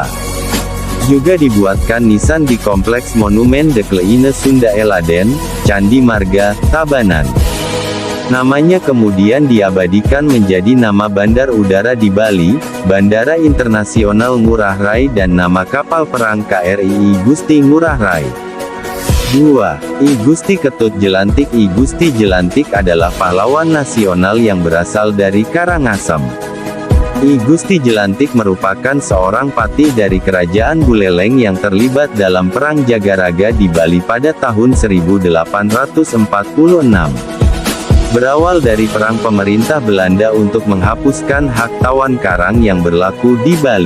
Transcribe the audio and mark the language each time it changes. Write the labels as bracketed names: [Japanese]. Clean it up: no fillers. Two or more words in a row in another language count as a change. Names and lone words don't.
[Indonesian] Juga dibuatkan nisan di Kompleks Monumen de Kleine Sunda Eladen, Candi Marga, Tabanan. Namanya kemudian diabadikan menjadi nama bandar udara di Bali, Bandara Internasional Ngurah Rai, dan nama kapal perang KRI I Gusti Ngurah Rai. 2. I Gusti Ketut Jelantik. I Gusti Jelantik adalah pahlawan nasional yang berasal dari Karangasem. I Gusti Jelantik merupakan seorang patih dari Kerajaan Buleleng yang terlibat dalam Perang Jagaraga di Bali pada tahun 1846. Berawal dari perang pemerintah Belanda untuk menghapuskan hak tawan karang yang berlaku di Bali.